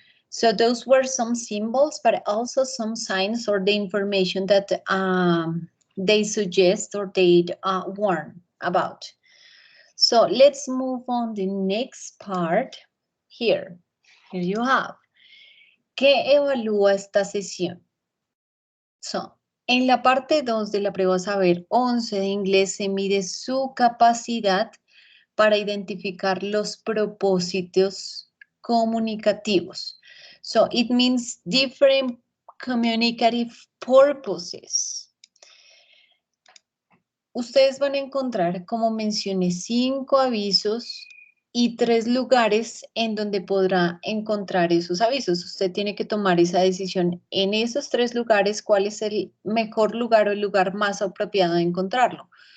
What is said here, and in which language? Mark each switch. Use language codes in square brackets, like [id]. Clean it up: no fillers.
[en] So those were some symbols, but also some signs or the information that they suggest or they warn about. So let's move on the next part here. Here you have. [es] ¿Qué evalúa esta sesión? So, en la parte 2 de la prueba Saber 11 de inglés se mide su capacidad para identificar los propósitos comunicativos. [en] So, it means different communicative purposes. [es] Ustedes van a encontrar, como mencioné, 5 avisos y 3 lugares en donde podrá encontrar esos avisos. Usted tiene que tomar esa decisión en esos 3 lugares, cuál es el mejor lugar o el lugar más apropiado de encontrarlo.